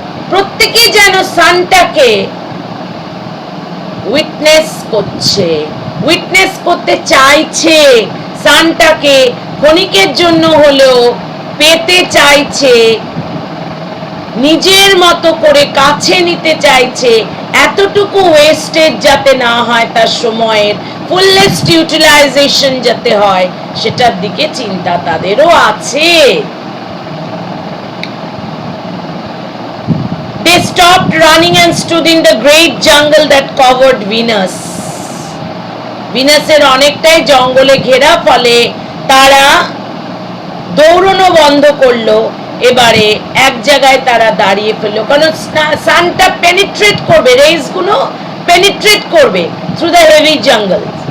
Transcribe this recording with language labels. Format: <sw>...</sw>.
<bn>প্রত্যেকেই যেন সানটাকে উইটনেস করছে, উইটনেস করতে চাইছে, সানটাকে ক্ষণিকের জন্য হলেও পেতে চাইছে, নিজের মতো করে কাছে নিতে চাইছে, এতটুকু ওয়েস্টেজ যাতে না হয়, তার সময়ের ফুলনেস্ট ইউটিলাইজেশন যাতে হয়, সেটার দিকে চিন্তা তাদেরও আছে।</bn> <en>They stopped running and stood in the great jungle that covered Venus.</en> <bn>ভিনাসের অনেকটাই জঙ্গলে ঘেরা, ফলে তারা দৌড়ানো বন্ধ করলো, এবারে এক জায়গায় তারা দাঁড়িয়ে ফেললো, কারণ সানটা পেনিট্রেট করবে, রেজ গুলো পেনিট্রেট করবে থ্রু দ্য হেভি জঙ্গল।</bn>